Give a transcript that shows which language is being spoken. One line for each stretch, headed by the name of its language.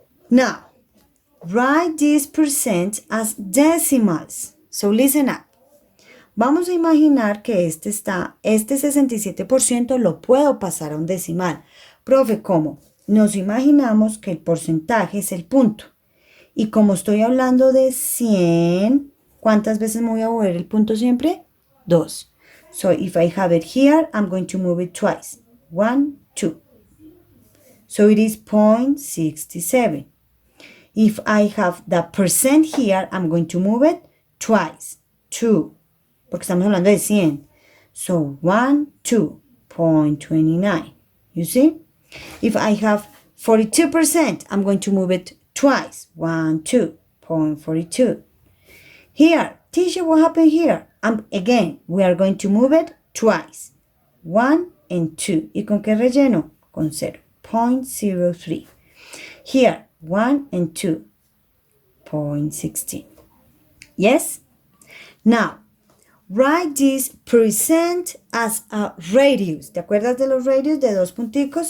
English: Now, write this percent as decimals. So listen up.
Spanish: Vamos a imaginar que este 67% lo puedo pasar a un decimal. Profe, ¿cómo? Nos imaginamos que el porcentaje es el punto. Y como estoy hablando de 100, ¿cuántas veces me voy a mover el punto siempre? 2.
English: So if I have it here, I'm going to move it twice. 1, 2. So it is 0.67. If I have the percent here, I'm going to move it twice. 2.
Spanish: Porque estamos hablando de 100.
English: So 1, 2, 0.29. You see? If I have 42%, I'm going to move it twice. 1, 2, 0.42. Here, teacher, what happened here? Again, we are going to move it twice. 1 and 2.
Spanish: ¿Y con qué relleno? Con 0. 0.03.
English: Here, 1 and 2. 0.16. Yes? Now, write this percent as a radius.
Spanish: ¿Te acuerdas de los radius de dos punticos?